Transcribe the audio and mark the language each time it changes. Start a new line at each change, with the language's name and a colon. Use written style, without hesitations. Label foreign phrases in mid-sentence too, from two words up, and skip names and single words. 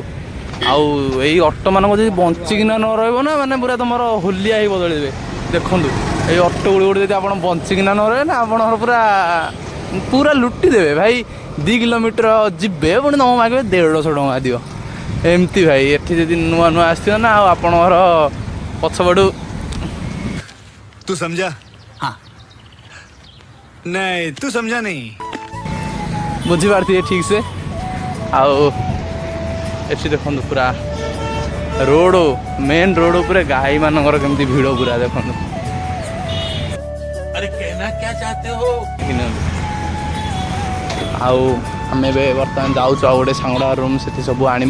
Odia: ଆଉ ଏଇ ଅଟୋମାନଙ୍କ ଯଦି ବଞ୍ଚିକିନା ନ ରହିବ ନା, ମାନେ ପୁରା ତୁମର ହୋଲିଆ ହେଇ ବଦଳିବେ। ଦେଖନ୍ତୁ ଏଇ ଅଟୋ ଗୁଡ଼ିକ ଯଦି ଆପଣ ବଞ୍ଚିକିନା ନ ରହିବେ ନା, ଆପଣଙ୍କର ପୁରା ଲୁଟି ଦେବେ ଭାଇ। 2 କିଲୋମିଟର ଯିବେ, ପୁଣି ତୁମ ମାଗିବେ 150 ଟଙ୍କା ଦିଅ। ଏମିତି ଭାଇ ଏଠି ଯଦି ନୂଆ ନୂଆ ଆସିଥିବ ନା, ଆଉ ଆପଣଙ୍କର ପଛପଟୁ
Hindi: तू समझा? हाँ नहीं, तू समझा नहीं।
Odia: ବୁଝିପାରୁଥିବେ ଠିକ୍ ସେ। ଆଉ ଏଠି ଦେଖନ୍ତୁ ପୁରା ରୋଡ଼,
English: main road
Odia: ଉପରେ ଗାଈମାନଙ୍କର କେମିତି ଭିଡ଼ ପୁରା ଦେଖନ୍ତୁ।
Hindi: अरे कहना क्या चाहते हो?
Odia: ଆଉ ଆମେ ଏବେ ବର୍ତ୍ତମାନ ଯାଉଛୁ ଆଉ ଗୋଟେ ସାଙ୍ଗଡ଼ା ରୁମ୍, ସେଠି ସବୁ ଆଣିବୁ।